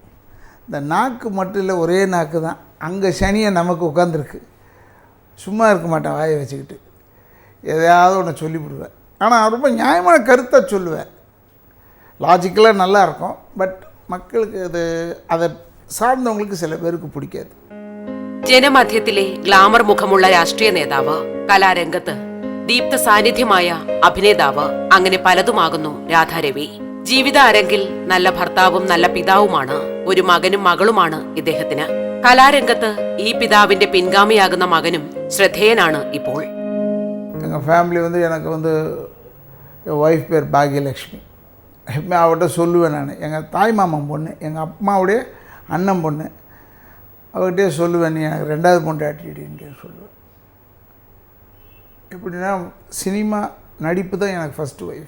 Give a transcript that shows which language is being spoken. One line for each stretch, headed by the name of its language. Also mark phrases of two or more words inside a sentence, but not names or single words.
Tamil: இந்த நாக்கு மட்டும் இல்லை, ஒரே நாக்கு தான், அங்கே சனியை நமக்கு உட்காந்துருக்கு. சும்மா இருக்க மாட்டேன், வாயை வச்சுக்கிட்டு எதையாவது ஒன்று சொல்லிவிடுவேன். ஆனால் ரொம்ப நியாயமான கருத்தை சொல்லுவேன், லாஜிக்கலாக நல்லா இருக்கும். பட் மக்களுக்கு அதை சார்ந்தவங்களுக்கு சில பேருக்கு பிடிக்காது.
Malayalam: ജനമധ്യത്തിലെ ഗ്ലാമർ മുഖമുള്ള രാഷ്ട്രീയ നേതാവ്, കലാരംഗത്ത് ദീപ്ത സാന്നിധ്യമായ അഭിനേതാവ്, അങ്ങനെ പലതുമാകുന്നു രാധാരവി. ജീവിത അരങ്ങിൽ നല്ല ഭർത്താവും നല്ല പിതാവുമാണ്, ഒരു മകനും മകളുമാണ് ഇദ്ദേഹത്തിന്. കലാരംഗത്ത് ഈ പിതാവിന്റെ പിൻഗാമിയാകുന്ന മകനും ശ്രദ്ധേയനാണ് ഇപ്പോൾ.
Tamil: எங்கள் ஃபேமிலி எனக்கு ஒய்ஃப் பேர் பாக்யலக்ஷ்மி. எப்பவுமே அவர்கிட்ட சொல்லுவேன் நான். எங்கள் தாய் மாமன் பொண்ணு, எங்கள் அம்மாவுடைய அண்ணன் பொண்ணு. அவர்கிட்டே சொல்லுவேன், நீ எனக்கு 2வது பொண்டாட்டின்னு சொல்லுவேன். எப்படின்னா சினிமா நடிப்பு தான் எனக்கு ஃபஸ்ட்டு ஒய்ஃப்.